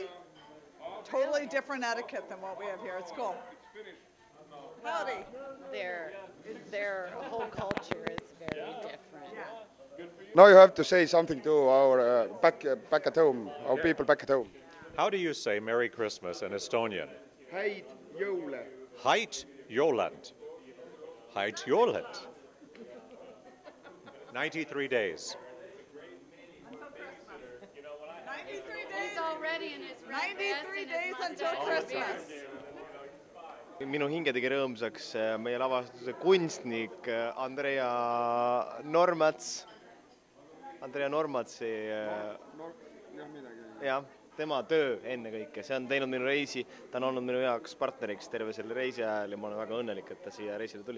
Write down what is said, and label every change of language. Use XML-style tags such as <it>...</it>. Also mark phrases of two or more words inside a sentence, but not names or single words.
<en>Totally different etiquette than what we have here. It's cool. Howdy. Their whole culture is very different. Now you have to say something to our back at home, our people back at home. How do you say Merry Christmas in Estonian?</en> <et>Häid jõule. Heit Joland. Heit Joland.</et> <en>93 days. 93 He's days. already in his red 93 vest and his days until mustache. Christmas.</en> <et>Minu hinge tegi rõõmsaks meie lavastuse kunstnik Andrea Normats. Andrea Normatsi jah, tema töö ennekõike, see on teinud minu reisi, ta on olnud minu jaoks partneriks terve selle reisi ajal ja ma olen väga õnnelik, et ta siia reisile tuli.</et>